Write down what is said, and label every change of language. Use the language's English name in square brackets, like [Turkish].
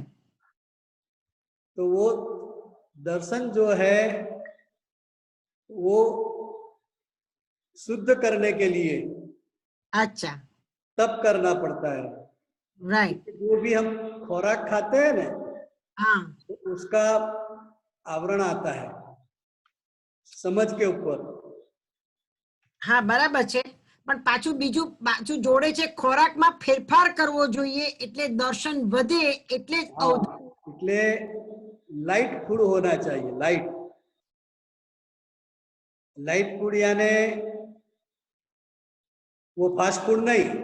[Hindi] तो वो दर्शन जो है वो शुद्ध करने के लिए अच्छा तप करना पड़ता है. राइट. जो भी हम खुराक खाते हैं ना, हाँ, तो उसका आवरण आता है समझ के ऊपर. [Gujarati] हाँ बराबर છે, પણ પાછું પાછું જોડે છે ખોરાકમાં ફેરફાર કરવો જોઈએ એટલે દર્શન વધે, એટલે [Hindi] એટલે लाइट फूड होना चाहिए. लाइट फूड यानी वो फास्ट फूड नहीं.